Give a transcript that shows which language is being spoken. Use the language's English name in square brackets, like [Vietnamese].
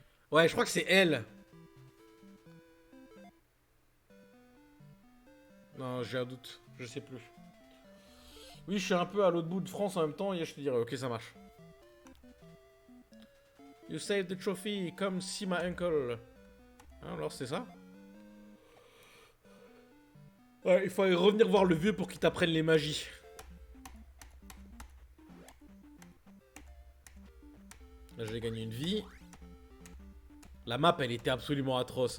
[French] Ouais, je crois que c'est elle. Non, j'ai un doute, je sais plus. Oui, je suis un peu à l'autre bout de France en même temps, et je te dirais, ok, ça marche. [English] You saved the trophy, come see my uncle. [French] Ah, alors c'est ça? Ouais, il faut revenir voir le vieux pour qu'il t'apprenne les magies. Là, j'ai gagné une vie. La map, elle était absolument atroce.